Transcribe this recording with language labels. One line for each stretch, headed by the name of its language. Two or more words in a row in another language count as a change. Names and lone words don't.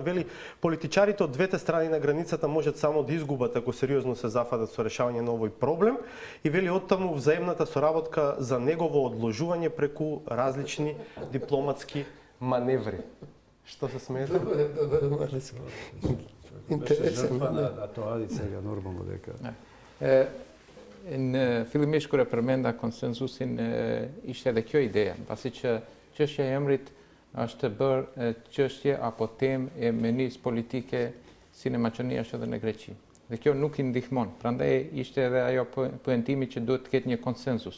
Macedonian: Вели, политичарите од двете страни на границата можат само да изгубат ако сериозно се зафатат со решавање на овој проблем. И вели, оттаму взаемната соработка за негово одложување преку различни дипломатски маневри. Што се смеете? Интересен. Тоа сега нормално дека.
Albanian: Në fillimisht kur e përmenda konsensusin ishte edhe kjo ideja, pasi që çështja e emrit është bërë çështje apo temë e menisë politike si në Maqedoni ashtu edhe në Greqi. Dhe kjo nuk i ndihmon. Prandaj ishte edhe ajo pointimi që duhet të ketë një konsensus.